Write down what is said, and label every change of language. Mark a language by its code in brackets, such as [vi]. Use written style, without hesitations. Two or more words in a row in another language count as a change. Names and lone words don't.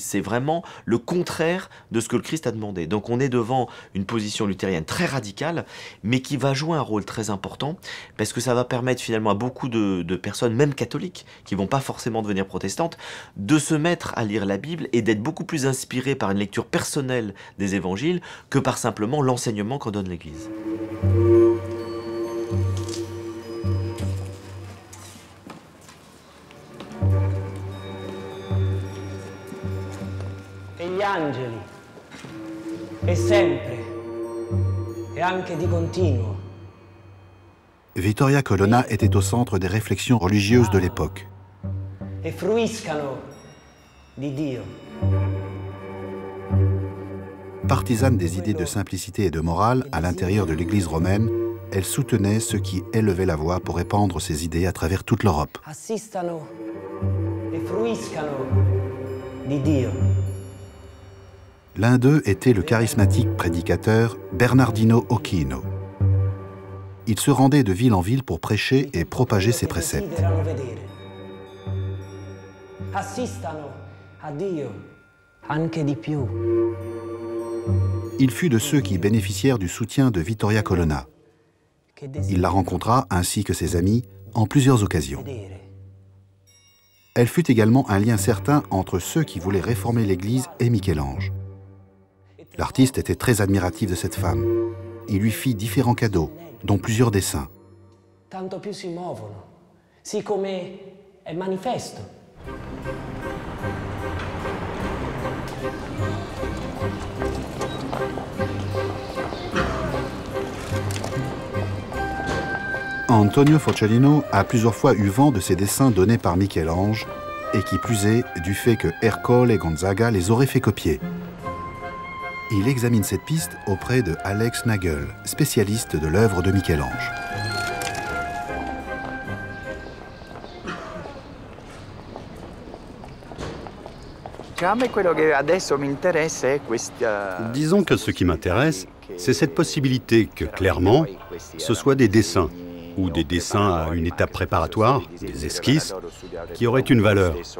[fr] C'est vraiment le contraire de ce que le Christ a demandé. Donc on est devant une position luthérienne très radicale, mais qui va jouer un rôle très important, parce que ça va permettre finalement à beaucoup de personnes, même catholiques, qui ne vont pas forcément devenir protestantes, de se mettre à lire la Bible et d'être beaucoup plus inspirés par une lecture personnelle des évangiles que par simplement l'enseignement qu'en donne l'Église. [it] Gli angeli, e sempre, e anche di continuo. [fr] Vittoria Colonna était au centre des réflexions religieuses de l'époque. [it] E fruiscano di Dio. [fr] Partisane des idées de simplicité et de morale à l'intérieur de l'Église romaine, elle soutenait ceux qui élevaient la voix pour répandre ces idées à travers toute l'Europe. [it] Assistano e fruiscano di Dio. [fr] L'un d'eux était le charismatique prédicateur Bernardino Ochino. il se rendait de ville en ville pour prêcher et propager ses préceptes. [it] Assistano a Dio, anche di più. [fr] Il fut de ceux qui bénéficièrent du soutien de Vittoria Colonna. Il la rencontra, ainsi que ses amis, en plusieurs occasions. Elle fut également un lien certain entre ceux qui voulaient réformer l'Église et Michel-Ange. L'artiste était très admiratif de cette femme. Il lui fit différents cadeaux, dont plusieurs dessins. [it] Tanto più si muovono, siccome è manifesto. [fr] Antonio Forcellino a plusieurs fois eu vent de ces dessins donnés par Michel-Ange, et qui plus est du fait que Ercole Gonzaga les aurait fait copier. Il examine cette piste auprès de Alex Nagel, spécialiste de l'œuvre de Michel-Ange. Disons que ce qui m'intéresse, c'est cette possibilité que, clairement, ce soit des dessins, ou des dessins à une étape préparatoire, des esquisses, qui auraient une valeur.